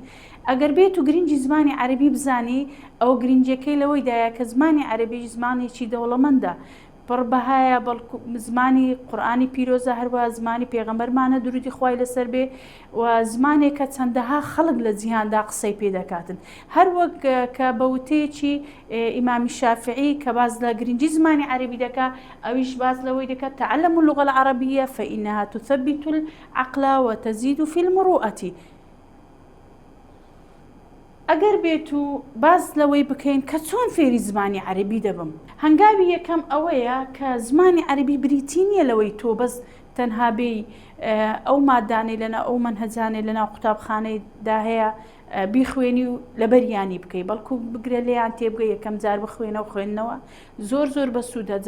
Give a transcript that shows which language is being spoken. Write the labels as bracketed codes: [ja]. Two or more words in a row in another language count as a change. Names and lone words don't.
[ckb] ئەگەر بێت و گرنگی زمانی عەرەبی بزانی، ئەو گرنگەکەی لەوەیدایە کە زمانی عەرەبی زمانێکی دەوڵەمەندە، پڕبەهایە، بەڵکو زمانی قورئانی پیرۆزە، هەروەها زمانی پێغەمبەرمانە درودی خوای لەسەر بێ، و زمانێکە چەندەها خەڵک لە جیهاندا قسەی پێ دەکاتن. هەروەک کە بە وتەیەکی ئیمامی شافعی کە باز لە گرنگی زمانی عەرەبی دەکا، ئەویش باز لەوەی دەکات [ar] تعلموا اللغة العربية فإنها تثبت العقل وتزيد في المروءة. [ckb] ئەگەر بێت و باز لەوەی بکەین کە چۆن فێری زمانی عەرەبی دەبم. هەنگاوی یەکەم ئەوەیە کە زمانی عەرەبی بریتی نییە لەوەی تۆ بەس تەنها بێ ئەو مادانەی لەنا ئەو منهەجانەی لەناو قوتابخانەیدا هەیە بیخوێنی و لەبەریانی بکەی، بەڵکو بگرە لێیان تێبگە یەکەم جار بخوێنە و خوێندنەوە زۆر بە سوودەجا.